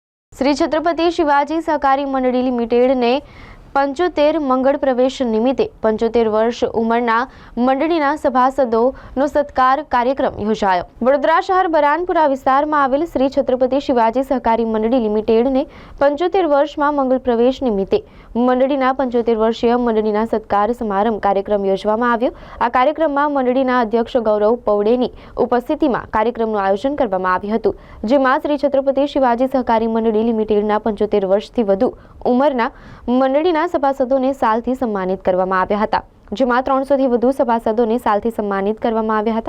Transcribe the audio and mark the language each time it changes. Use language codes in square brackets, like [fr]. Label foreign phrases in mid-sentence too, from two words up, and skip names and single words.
[gu] શ્રી છત્રપતિ શિવાજી સહકારી મંડળી લિમિટેડ ને 75 મંગલ પ્રવેશ નિમિત્તે 75 વર્ષ ઉમરના મંડળીના સભાસદોનો સત્કાર કાર્યક્રમ યોજાયો। વડોદરા શહર બરાનપુરા વિસ્તારમાં આવેલ શ્રી છત્રપતિ શિવાજી સહકારી મંડળી લિમિટેડ ને 75 વર્ષમાં મંગલ પ્રવેશ નિમિત્તે મંડળીના 75 વર્ષીય મંડળીના સત્કાર સમારંભ કાર્યક્રમ યોજવામાં આવ્યો। આ કાર્યક્રમમાં મંડળીના અધ્યક્ષ ગૌરવ પૌડેની ઉપસ્થિતિમાં કાર્યક્રમનું આયોજન કરવામાં આવ્યું હતું, જેમાં શ્રી છત્રપતિ શિવાજી સહકારી મંડળી લિમિટેડના 75 વર્ષથી વધુ ઉંમરના મંડળીના સભાસદોને સાલથી સન્માનિત કરવામાં આવ્યા હતા, જેમાં 300થી વધુ સભાસદોને સાલથી સન્માનિત કરવામાં આવ્યા હતા।